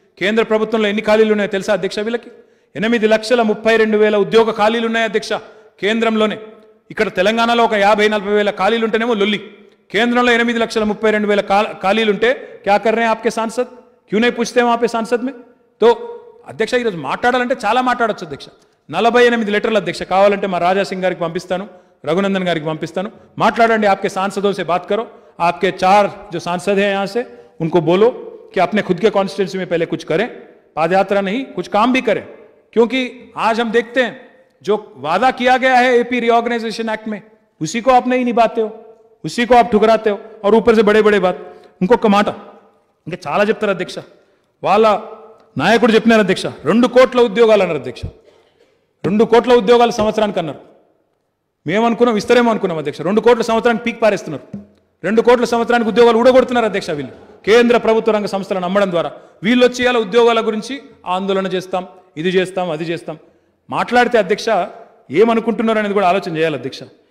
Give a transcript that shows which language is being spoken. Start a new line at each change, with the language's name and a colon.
Telugu: కేంద్ర ప్రభుత్వంలో ఎన్ని ఖాళీలు ఉన్నాయో తెలుసా అధ్యక్ష? వీళ్ళకి 8,32,000 ఉద్యోగ ఖాళీలు ఉన్నాయి అధ్యక్ష కేంద్రంలోనే. ఇక్కడ తెలంగాణలో ఒక 50-40 వేల ఖాళీలు ఉంటేనేమో లొల్లి. కేంద్రంలో 8,32,000 ఖాళీలు ఉంటే
Hindi: క్యా కర్ రహే ఆప్కే సాంసద్, క్యూ నహీ పూछते वहां पे सांसद में?
Telugu: तो అధ్యక్ష ఈరోజు మాట్లాడాలంటే చాలా మాట్లాడొచ్చు అధ్యక్ష. 48 లెటర్లు అధ్యక్ష, కావాలంటే మా రాజా సింగ్ గారికి పంపిస్తాను,
Hindi: रघुनंदन
Telugu: गारी की पंपिस्तानु, माట్లాడండి,
Hindi: आपके सांसदों से बात करो, आपके 4 जो सांसद हैं यहाँ से उनको बोलो कि अपने खुद के कॉन्स्टिट्यूंसी में पहले कुछ करें, पादयात्रा नहीं कुछ काम भी करें, क्योंकि आज हम देखते हैं जो वादा किया गया है एपी रीऑर्गेनाइजेशन एक्ट में उसी को आप नहीं निभाते हो, उसी को आप ठुकराते हो, और ऊपर से बड़े बड़े बात
Telugu: ఇంకొక మాట ఇంకా చాలా చెప్తారు అధ్యక్ష. వాళ్ళ నాయకుడు చెప్పినారు అధ్యక్ష, 2 కోట్ల ఉద్యోగాలు అన్నారు అధ్యక్ష. 2 కోట్ల ఉద్యోగాలు సంవత్సరానికి అన్నారు. మేమనుకున్నాం ఇస్తారేమో అనుకున్నాం అధ్యక్ష. 2 కోట్ల సంవత్సరానికి పీక్ పారేస్తున్నారు. 2 కోట్ల సంవత్సరానికి ఉద్యోగాలు ఊడగొడుతున్నారు అధ్యక్ష వీళ్ళు, కేంద్ర ప్రభుత్వ రంగ సంస్థలను నమ్మడం ద్వారా. వీళ్ళు వచ్చి ఇలా ఉద్యోగాల గురించి ఆందోళన చేస్తాం, ఇది చేస్తాం, అది చేస్తాం మాట్లాడితే అధ్యక్ష ఏమనుకుంటున్నారు అనేది కూడా ఆలోచన చేయాలి అధ్యక్ష.